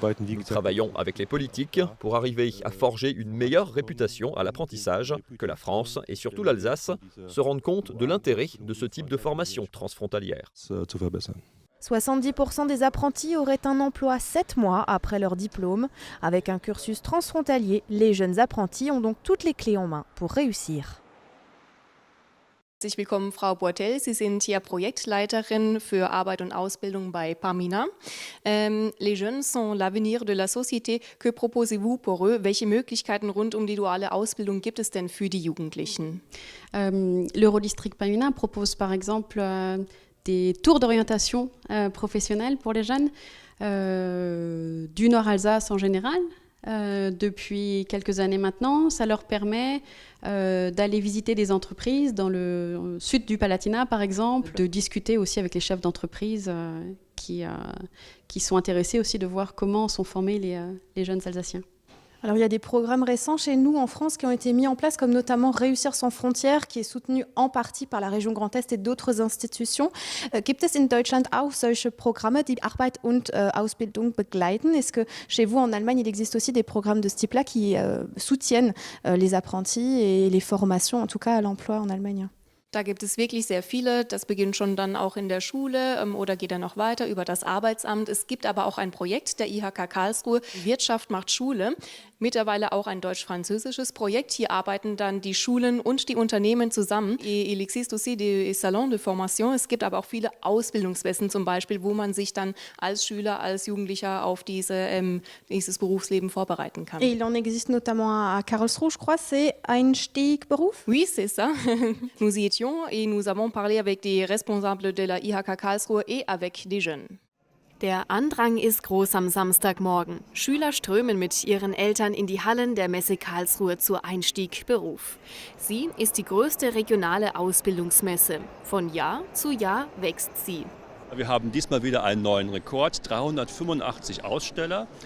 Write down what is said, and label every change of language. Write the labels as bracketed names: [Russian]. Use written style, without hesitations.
[French] Nous travaillons avec les politiques pour arriver à forger une meilleure réputation à l'apprentissage, que la France et surtout l'Alsace se rendent compte de l'intérêt de ce type de formation transfrontalière. 70% des apprentis auraient un emploi 7 mois après leur diplôme. Avec un cursus transfrontalier, les jeunes apprentis ont donc toutes les clés en main pour réussir. [German] Herzlich willkommen, Frau Boitel. Sie sind hier Projektleiterin für Arbeit und Ausbildung bei Pamina. [French] Les jeunes sont l'avenir de la société. Que proposez-vous pour eux? [German] Welche Möglichkeiten rund um die duale Ausbildung gibt es denn für die Jugendlichen? [French] L'Eurodistrict Pamina propose par exemple des tours d'orientation professionnelle pour les jeunes du Nord Alsace en général. Depuis quelques années maintenant, ça leur permet d'aller visiter des entreprises dans le sud du Palatinat par exemple, de discuter aussi avec les chefs d'entreprise qui sont intéressés aussi de voir comment sont formés les jeunes Alsaciens. Alors il y a des programmes récents chez nous en France qui ont été mis en place, comme notamment Réussir sans frontières, qui est soutenu en partie par la région Grand Est et d'autres institutions. [German] Gibt es in Deutschland auch solche Programme, die Arbeit und Ausbildung begleiten? [French] Est-ce que chez vous en Allemagne, il existe aussi des programmes de ce type-là qui soutiennent les apprentis et les formations, en tout cas à l'emploi en Allemagne? [German] Da gibt es wirklich sehr viele. Das beginnt schon dann auch in der Schule oder geht dann noch weiter über das Arbeitsamt. Es gibt aber auch ein Projekt der IHK Karlsruhe, Wirtschaft macht Schule. Mittlerweile auch ein deutsch-französisches Projekt. Hier arbeiten dann die Schulen und die Unternehmen zusammen. [French] Il existe aussi des salons de formation. [German] Es gibt aber auch viele Ausbildungsmessen zum Beispiel, wo man sich dann als Schüler, als Jugendlicher auf dieses Berufsleben vorbereiten kann. [French] Et il en existe notamment à Karlsruhe, je crois, c'est Einstiegberuf. Oui, c'est ça. Nous y étions et nous avons parlé avec des responsables de la IHK Karlsruhe et avec des jeunes. [German] Der Andrang ist groß am Samstagmorgen. Schüler strömen mit ihren Eltern in die Hallen der Messe Karlsruhe zur Einstieg-Beruf. Sie ist die größte regionale Ausbildungsmesse. Von Jahr zu Jahr wächst sie. Wir haben diesmal wieder einen neuen Rekord, 385 Aussteller.